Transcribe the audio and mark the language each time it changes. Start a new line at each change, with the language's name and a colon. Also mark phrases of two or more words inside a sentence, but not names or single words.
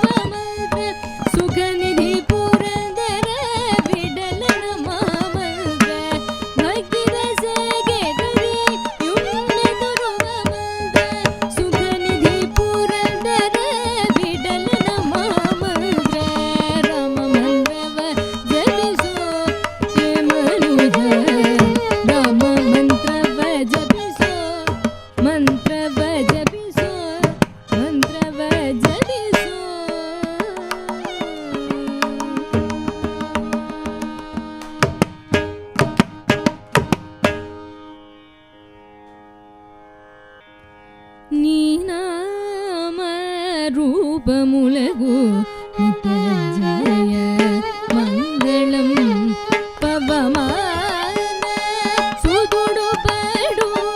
Kannada: ಮಂತ್ರ ಸುಖ ನಿಧಿ ಪುರಂದರ ವಿಡಲನ ಮಂತ್ರ ಭಕ್ತಿ ರಸಕ್ಕೆ ದೊರೆಯುಂಬೆ ತೋರುವ ಮಂತ್ರ ಸುಖ ನಿಧಿ ಪುರಂದರ ವಿಡಲನ ಮಂತ್ರ ರಾಮ ಮಂತ್ರವ ಜಪಿಸೋ ಹೇ ಮನುಜ ರಾಮ ಮಂತ್ರವ ಜಪಿಸೋ ಮಂತ್ರವ ಜಪಿಸೋ ಮಂತ್ರವ ಜಪಿಸೋ
Telugu: నీ నామ రూపములగు నిత్యజయ మంగళం పవమాన సుదుడు పడు